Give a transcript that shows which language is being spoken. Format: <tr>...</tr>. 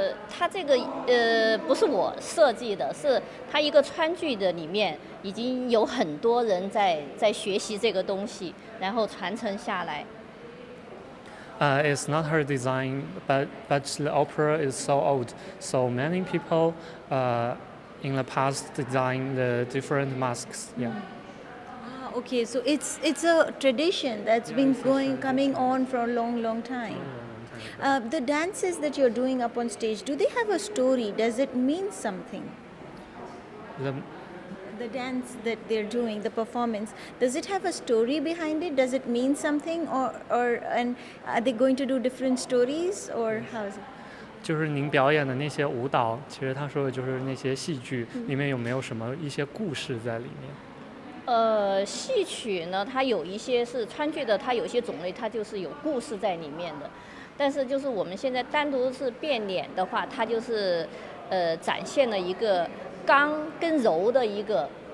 <zh>它这个不是我设计的，是它一个川剧的里面已经有很多人在学习这个东西，然后传承下来。</zh> <en>It's not her design, but the opera is so old, so many people in the past designed the different masks. Yeah. Okay, so it's a tradition that's been coming on for a long time. The dances that you're doing up on stage, do they have a story? Does it mean something? The, The dance that they're doing, the performance, does it have a story behind it? Does it mean something, and are they going to do different stories, or how is it?</en> <zh>就是您表演的那些舞蹈，其实他说的就是那些戏剧里面有没有什么一些故事在里面？戏曲呢，它有一些是川剧的，它有些种类它就是有故事在里面的。但是就是我们现在单独是变脸的话，它就是展现了一个刚跟柔的一个。</zh>